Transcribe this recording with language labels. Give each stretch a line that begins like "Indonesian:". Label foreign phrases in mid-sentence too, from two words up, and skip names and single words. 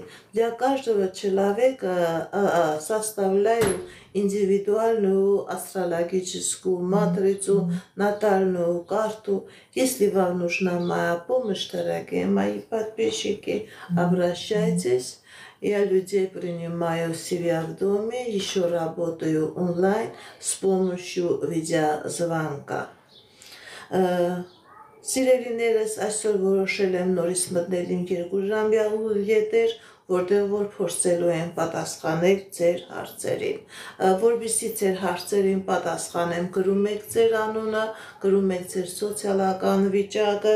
Russian: Для каждого человека составляю индивидуальную астрологическую матрицу, натальную карту. Если вам нужна моя помощь, дорогие мои подписчики, обращайтесь. Я людей принимаю себя в доме, еще работаю онлайн с помощью видеозвонка.
Armenian: Սիրելիներս, այսօր որոշել եմ նորից մտնել իմ 2 ժամյա եթեր, որտեղ որ փորձելու եմ պատասխանել ձեր հարցերին։ Որպեսզի ձեր հարցերին պատասխանեմ, գրում եք ձեր անունը, գրում եք ձեր սոցիալական վիճակը,